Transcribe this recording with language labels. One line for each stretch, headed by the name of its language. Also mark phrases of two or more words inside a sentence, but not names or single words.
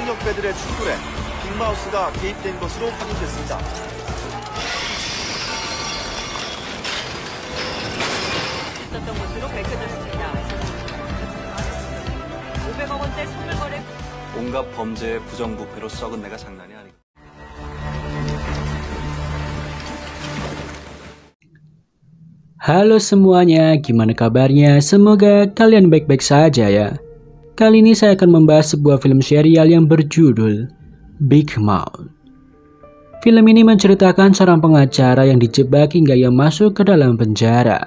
Korean: 경찰들의 충돌에 빅마우스가 개입된 것으로 확인됐습니다. 있었던 것으로 밝혀졌습니다. 500억 원대 선물 거래. 온갖 범죄의 부정부패로 썩은 내가 장난이 아니고.
Indonesian: Halo semuanya, gimana kabarnya? Semoga kalian baik-baik saja ya. Kali ini saya akan membahas sebuah film serial yang berjudul Big Mouth. Film ini menceritakan seorang pengacara yang dijebak hingga ia masuk ke dalam penjara.